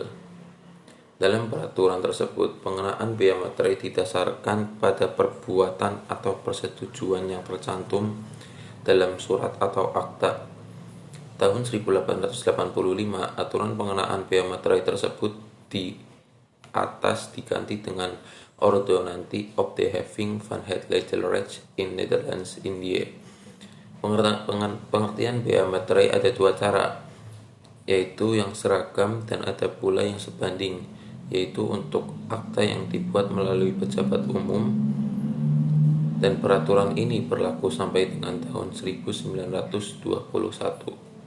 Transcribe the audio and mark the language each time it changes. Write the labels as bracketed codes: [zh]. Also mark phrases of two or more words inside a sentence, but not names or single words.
[id] Dalam peraturan tersebut, pengenaan bea materai didasarkan pada perbuatan atau persetujuan yang tercantum dalam surat atau akta. Tahun 1885, aturan pengenaan bea materai tersebut di atas diganti dengan Ordonnantie op de Having van het Recht in Netherlands India. Pengertian bea materai ada dua cara, yaitu yang seragam dan ada pula yang sebanding, yaitu untuk akta yang dibuat melalui pejabat umum, dan peraturan ini berlaku sampai dengan tahun 1921.